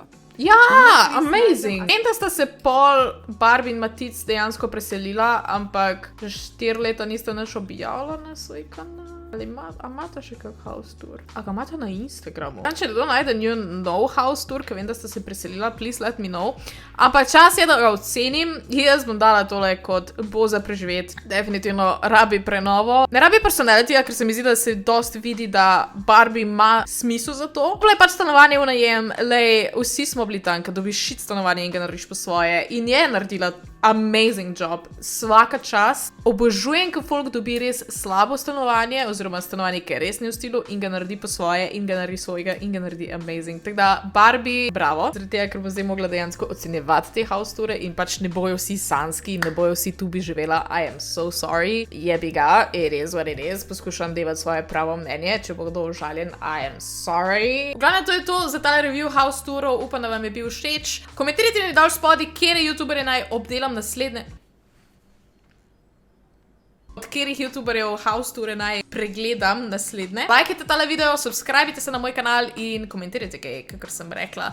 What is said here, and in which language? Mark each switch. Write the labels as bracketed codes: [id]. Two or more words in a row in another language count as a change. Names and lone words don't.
[sl] Ja, amazing! Vem, da sta se pol Barbie in Matic dejansko preselila, ampak 4 leta niste nič objavila na svoj kanal. Ali imate še kak [en] house tour? [sl] A ga imate na Instagramu? Če kdo najde nov [en] house tour, [sl] ker vem, da ste se preselila, [en] please let me know. [sl] Ampak čas je, da ga ocenim. Jaz bom dala tole kot bo za preživeti. Definitivno rabi prenovo. Ne rabi personalitija, ker se mi zdi, da se dosti vidi, da Barbie ima smisel za to. Tole je pač stanovanje v najem. Lej, vsi smo bili tam, kad dobiš shit stanovanje in ga narediš po svoje. In je naredila [en] amazing job. [hr] Svaka čas. [sl] Obožujem, ko folk dobi res slabo stanovanje, oziroma stanovanje, ki je res ne v stilu in ga naredi po svoje in ga naredi svojega in ga naredi amazing. Tako da Barbie, bravo. Zaradi tega, ker bo zdaj mogla dejansko ocenjevati te [en] house toure [sl] in pač ne bojo vsi sanski, ne bojo vsi tu bi živela. [en] I am so sorry. [sl] Jebi ga, [en] it is what it is. [sl] Poskušam devati svoje pravo mnenje. Če bo kdo užaljen, [en] I am sorry. [sl] V glavnem, to je to za tale [en] review house tourov. [sl] Upam, da vam je bil všeč. Komentirajte mi dol spodaj, kjer youtuberje naj obdelam naslednje. Od katerih youtuberjev [en] house toure [sl] naj pregledam naslednje. Lajkajte tale video, subscribite se na moj kanal in komentirajte kaj, kakor sem rekla.